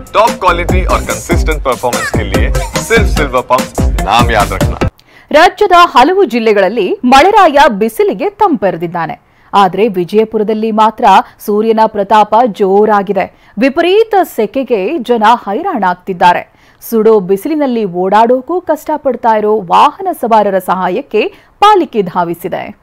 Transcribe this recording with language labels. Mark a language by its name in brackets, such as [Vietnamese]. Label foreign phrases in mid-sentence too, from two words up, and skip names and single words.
[English] top quality [Hindi] और [English] consistent performance [Hindi] के लिए सिर्फ सिल्वर पंप नाम याद रखना। [Kannada] ರಾಜ್ಯದ ಹಲವು ಜಿಲ್ಲೆಗಳಲ್ಲಿ ಮಳೆರಾಯ ಬಿಸಿಲಿಗೆ ತಂಪೆರೆದಿದ್ದಾನೆ. ಆದರೆ ವಿಜಯಪುರದಲ್ಲಿ ಮಾತ್ರ ಸೂರ್ಯನ ಪ್ರತಾಪ ಜೋರಾಗಿದೆ. ವಿಪರೀತ ಸೆಕೆಗೆ ಜನ ಹೈರಾಣಾಗ್ತಿದ್ದಾರೆ. ಸುಡೋ ಬಿಸಿಲಿನಲ್ಲಿ ಓಡಾಡೋಕೂ ಕಷ್ಟಪಡ್ತಾ ಇರೋ ವಾಹನ ಸವಾರರ ಸಹಾಯಕ್ಕೆ ಪಾಲಿಕೆ ಧಾವಿಸಿದೆ.